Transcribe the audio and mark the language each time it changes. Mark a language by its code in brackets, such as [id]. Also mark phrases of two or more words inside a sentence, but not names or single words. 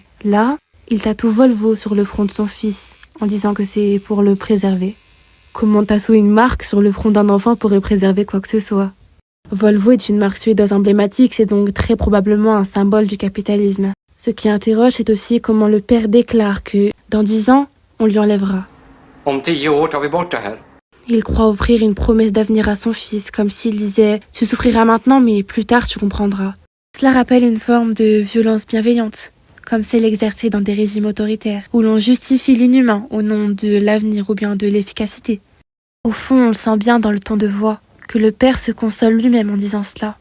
[fr] Là, il tatoue Volvo sur le front de son fils, en disant que c'est pour le préserver. Comment tatouer une marque sur le front d'un enfant pourrait préserver quoi que ce soit? Volvo est une marque suédoise emblématique, c'est donc très probablement un symbole du capitalisme. Ce qui interroge, c'est aussi comment le père déclare que, dans 10 ans, on lui enlèvera. [sv] Om 10 år tar vi bort det här. [fr] Il croit offrir une promesse d'avenir à son fils, comme s'il disait « Tu souffriras maintenant, mais plus tard tu comprendras ». Cela rappelle une forme de violence bienveillante, comme celle exercée dans des régimes autoritaires, où l'on justifie l'inhumain au nom de l'avenir ou bien de l'efficacité. Au fond, on le sent bien dans le ton de voix, que le père se console lui-même en disant cela.